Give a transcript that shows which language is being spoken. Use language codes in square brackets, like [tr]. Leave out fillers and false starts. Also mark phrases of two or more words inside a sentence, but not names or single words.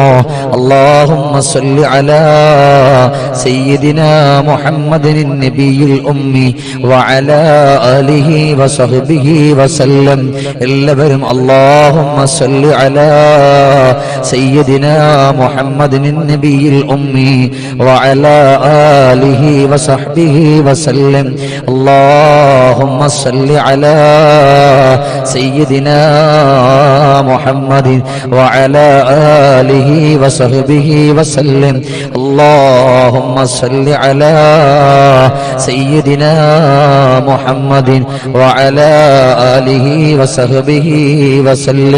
[ar] اللهم صل على سيدنا محمد النبي الأمي وعلى آله وصحبه وسلم. എല്ലാവരും اللهم صل على سيدنا محمد النبي الأمي وعلى آله وصحبه وسلم. اللهم صل على سيدنا محمد وعلى آله وصحبه وسلم. اللهم صل على سيدنا محمد وعلى آله وصحبه وسلم.